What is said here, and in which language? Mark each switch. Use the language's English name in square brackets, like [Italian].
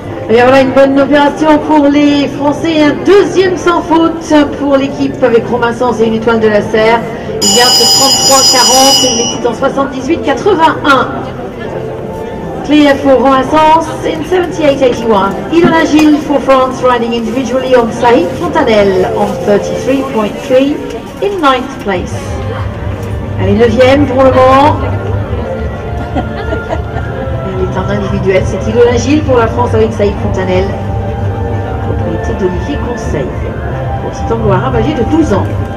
[French] Et voilà une bonne opération pour les Français, un deuxième sans faute pour l'équipe avec Romain Sens et une étoile de la Serre. Il garde ce 33-40 et il était en 78-81. [English] Clear for Romain Sens in 78-81. Ilona Gilles for France riding individually on Saïd Fontanelle on 33.3 in 9th place. [French] Elle est 9e pour le moment. En individuel, c'est Ilona Gilles pour la France avec Saïd Fontanelle, propriété d'Olivier Conseil, pour cet anglois âgé de 12 ans.